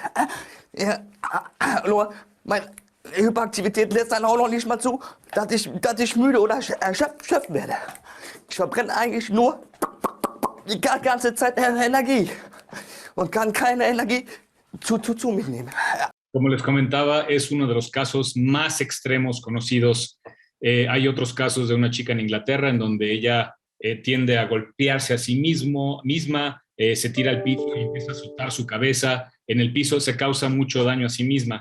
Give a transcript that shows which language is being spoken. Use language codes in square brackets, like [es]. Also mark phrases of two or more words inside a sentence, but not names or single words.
[de] Ja, nur meine Hyperaktivität lässt dann auch noch nicht mal zu, dass ich müde oder erschöpft werde. Ich verbrenne eigentlich nur die ganze Zeit Energie und kann keine Energie zu mich nehmen. Ja. [es] Como les comentaba, es uno de los casos más extremos conocidos. Hay otros casos de una chica en Inglaterra en donde ella tiende a golpearse a sí misma, se tira al piso y empieza a azotar su cabeza en el piso, se causa mucho daño a sí misma.